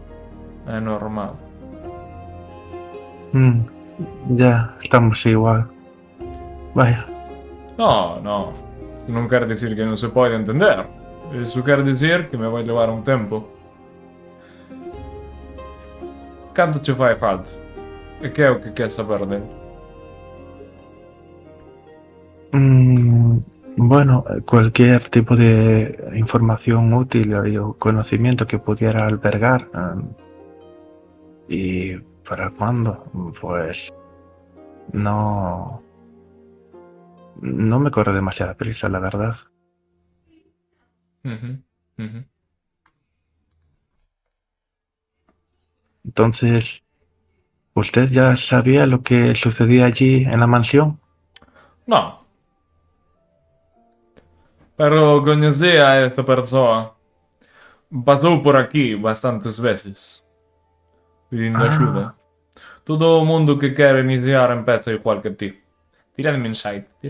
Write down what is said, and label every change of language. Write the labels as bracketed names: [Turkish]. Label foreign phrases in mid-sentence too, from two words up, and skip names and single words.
[Spanish] Ya, estamos igual. Vaya. [Galician] No, non quer dicir que non se pode entender. Eso quer dicir que me vai levar un tempo. Canto che fai falta? E que é o que quer saber dele? [Spanish] Bueno, cualquier tipo de información útil o conocimiento que pudiera albergar. ¿Y para cuándo? Pues no me corre demasiada prisa, la verdad. Entonces, ¿usted ya sabía lo que sucedía allí en la mansión? No. [Galician] Pero coñecía a esta persoa. Pasou por aquí bastantes veces. Pedindo axuda. Todo o mundo que quere iniciar empeza igual que ti. Tira de insight.